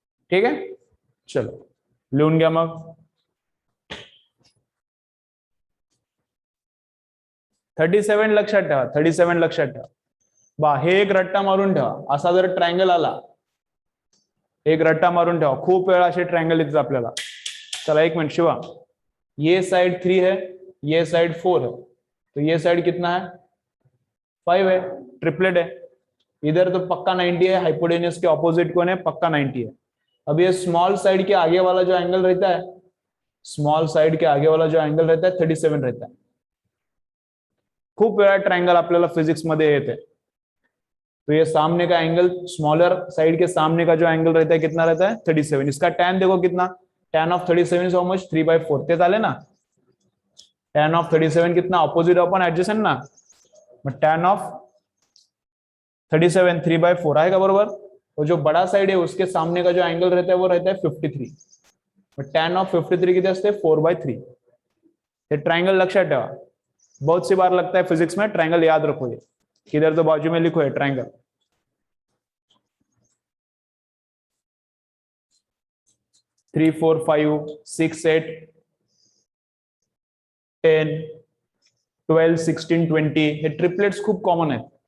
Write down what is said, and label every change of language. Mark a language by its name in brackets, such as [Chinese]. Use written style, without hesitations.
[Marathi] ठीक आहे, चलो लिहून घ्या मग. 37 लक्षात ठेवा, 37 लक्षात ठेवा बा. हे एक रट्टा मारून ठेवा, असा जर ट्रायंगल आला, एक रट्टा मारून ठेवा, खूप वेळा असे ट्रायंगल येतात आपल्याला. [Hindi] चला एक मिनट शिवा, ये साइड 3 है, ये साइड 4 है, तो ये साइड कितना है, 5 है, ट्रिपलेट है. इधर तो पक्का 90 है, हाइपोटेन्यूस के ऑपोजिट कौन है, पक्का 90 है. अब ये स्मॉल साइड के आगे वाला जो एंगल रहता है, स्मॉल साइड के आगे वाला जो एंगल रहता है 37 रहता है. [Marathi] खूप वेळा ट्रायंगल आपल्याला फिजिक्स मध्ये येते. [Hindi] तो ये सामने का एंगल, स्मॉलर साइड के सामने का जो एंगल रहता है कितना रहता है, 37. इसका टैन देखो कितना, टैन ऑफ 37 हाउ मच, 3/4. [Marathi] ते झाले ना, टैन ऑफ 37 कितना, ऑपोजिट अपॉन एडजेसेंट ना, मग टैन ऑफ 37 3/4 आएगा बरोबर. [Hindi] और जो बड़ा साइड है उसके सामने का जो एंगल रहता है वो रहता है 53. [Marathi] टैन ऑफ 53 किती असते, 4/3. ये ट्रायंगल लक्षात ठेवा, [Hindi] बहुत सी बार लगता है फिजिक्स में, ट्रायंगल याद रखो. ये किधर तो बाजू में लिखो है ट्रायंगल. [Marathi] थ्री 4 5 6 8 10 12 16 20 हे ट्रिपलेट्स खूप कॉमन आहेत.